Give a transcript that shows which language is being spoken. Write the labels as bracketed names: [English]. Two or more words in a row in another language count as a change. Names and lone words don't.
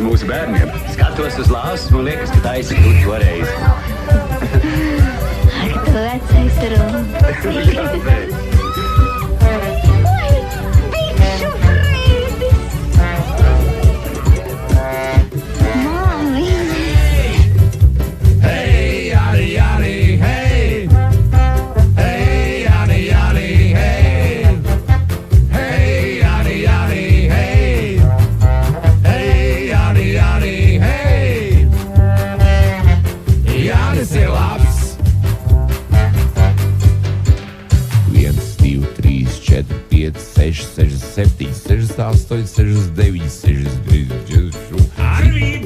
[Latvian] bērniem. Skatos uz lāsu un liekas, ka taisi tu toreiz. Ak, tu vecais rūm. Oi, biču brīdis. Mami. Hey, yadi, yadi, hey. Hey, yadi, yadi, hey. Hey, yadi, yadi, hey. Hey, yadi, yadi, hey. Jānis ir labs. 1, 2, 3, 4, 5, 6, 6, 7, 6, 8, 6, 9, 6, 10, 11. Arvīd,